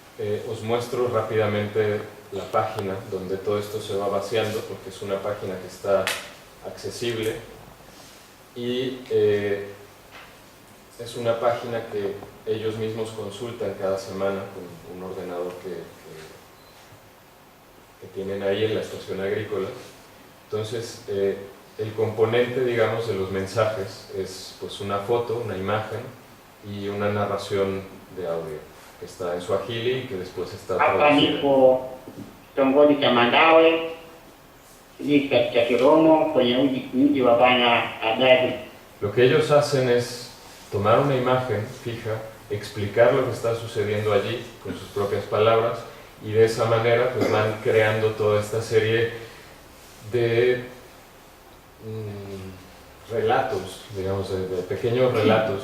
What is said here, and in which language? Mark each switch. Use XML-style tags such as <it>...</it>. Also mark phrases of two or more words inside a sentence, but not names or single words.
<es>os muestro rápidamente la página donde todo esto se va vaciando, porque es una página que está accesible y es una página que ellos mismos consultan cada semana con un ordenador que tienen ahí en la estación agrícola. Entonces, el componente, digamos, de los mensajes es pues una foto, una imagen y una narración de audio que está en Swahili y que después está</es> <sw>Hapa</sw> <es>traducida.</es> <sw>nipo kitongoji cha Mandawe, kijiji cha Kiromo, kwenye mji wa Bana Adadi.</sw> <es>Lo que ellos hacen es tomar una imagen fija, explicar lo que está sucediendo allí con sus propias palabras y de esa manera pues van creando toda esta serie de relatos, digamos, de pequeños relatos.</es>